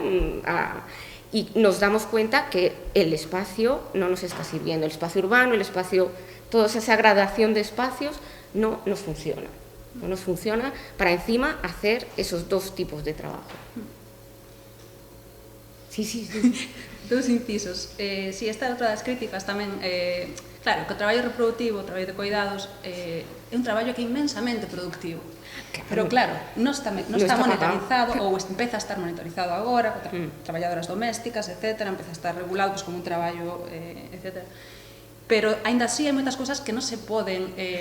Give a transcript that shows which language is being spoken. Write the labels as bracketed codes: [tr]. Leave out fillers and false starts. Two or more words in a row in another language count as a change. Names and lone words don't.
[es] Y nos damos cuenta que el espacio no nos está sirviendo, el espacio urbano, el espacio, toda esa gradación de espacios no nos funciona. No nos funciona para encima hacer esos dos tipos de trabajo. Sí. Dos incisos. [gl] Si esta é outra das críticas tamén, claro, que o traballo reproductivo, o traballo de cuidados, é un traballo que é inmensamente productivo. Pero claro, non está monetarizado, ou empeza a estar monetarizado agora, con traballadoras domésticas, etc. Empeza a estar regulado como un traballo, etc. Pero, aínda así, hai moitas cousas que non se poden...